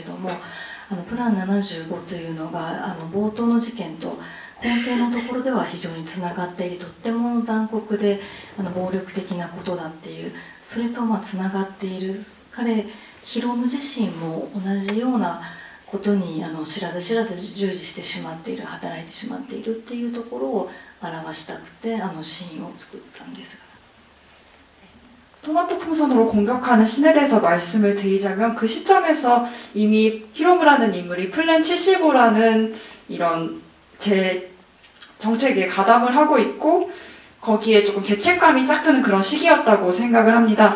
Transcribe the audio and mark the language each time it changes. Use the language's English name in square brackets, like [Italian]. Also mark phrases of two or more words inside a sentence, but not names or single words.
[Japanese] どもプラン75というのが冒頭の事件と根底のところでは非常につながっているとっても残酷で暴力的なことだっていうそれとつながっているヒロム自身も同じようなことに知らず知らず従事してしまっている働いてしまっているっていうところを表したくてシーンを作ったんですが [Korean] 토마토 풍선으로 공격하는 씬에 대해서 말씀을 드리자면 그 시점에서 이미 히로무라는 인물이 플랜 75라는 이런 제 정책에 가담을 하고 있고 거기에 조금 죄책감이 싹 드는 그런 시기였다고 생각을 합니다.